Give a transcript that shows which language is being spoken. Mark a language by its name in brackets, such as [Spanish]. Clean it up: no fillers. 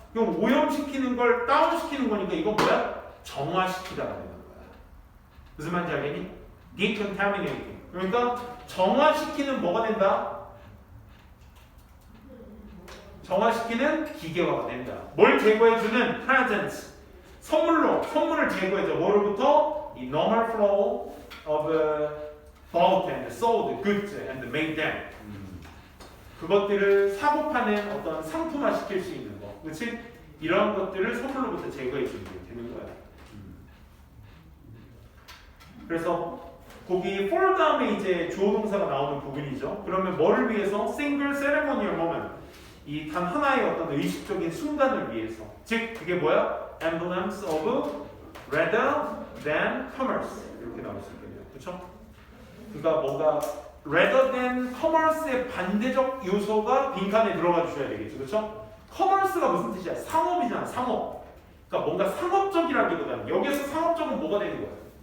[Korean] 그럼 오염시키는 걸 다운시키는 거니까 이건 뭐야? 정화시키다가 되는 거야. 무슨 말인지 알겠니? decontaminating. 그러니까 정화시키는 뭐가 된다? 정화시키는 기계화가 된다. 뭘 제거해주는? presents. 선물을 제거해줘. 뭐로부터? 이 [English] normal flow of bought and sold goods and made them. [Korean] 그것들을 사고 파는 어떤 상품화 시킬 수 있는 거. 그렇지? 이런 것들을 선물로부터 제거해 주는 게 되는 거야. 그래서 거기 for 다음에 이제 주어 동사가 나오는 부분이죠. 그러면 뭐를 위해서? [English] single ceremonial moment. [Korean] 이 단 하나의 어떤 의식적인 순간을 위해서. 즉 그게 뭐야? [English] emblems of rather than commerce. [Korean] 이렇게 나올 수 있겠네요. 그렇죠? 그러니까 뭔가 [English] rather than commerce [Korean] 의 반대적 요소가 빈칸에 들어가 주셔야 되겠죠. 그렇죠? commerce가 무슨 뜻이야? 상업이잖아. 상업. 그러니까 뭔가 상업적이라기보다는 여기에서 상업적은 뭐가 되는 거야?